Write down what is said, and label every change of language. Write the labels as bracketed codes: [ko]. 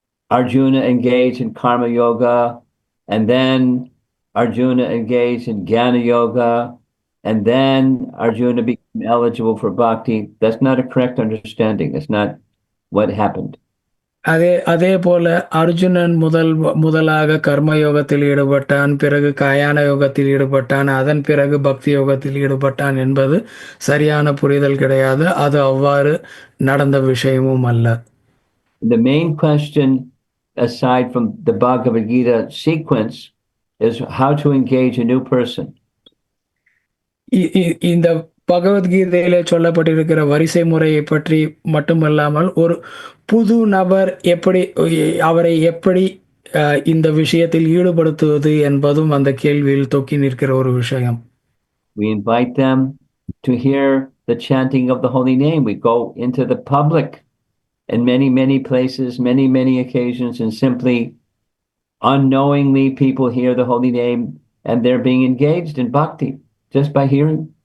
[en] Arjuna engaged in karma yoga, and then Arjuna engaged in jnana yoga, and then Arjuna became eligible for bhakti. That's not a correct understanding. That's not what happened. [ta] அதே போல அர்ஜுனன் முதலாக கர்ம யோகத்தில் ஈடுபட்டான், பிறகு காயான யோகத்தில் ஈடுபட்டான், அதன் பிறகு பக்தி யோகத்தில் ஈடுபட்டான் என்பது சரியான புரிதல் கிடையாது. அது அவ்வாறு நடந்த விஷயமும் அல்ல. [en] The main question, aside from the Bhagavad Gita sequence, is how to engage a new person. [ta] இந்த பகவத்கீதையிலே சொல்லப்பட்டிருக்கிற வரிசை முறையை பற்றி மட்டுமல்லாமல் ஒரு புது நபர் அவரை எப்படி இந்த விஷயத்தில் ஈடுபடுத்துவது என்பதும் அந்த கேள்வியில் தொக்கி நிற்கிற ஒரு விஷயம். [en] We invite them to hear the chanting of the holy name. We go into the public in many places, many occasions, and simply unknowingly people hear the holy name and they're being engaged in bhakti just by hearing.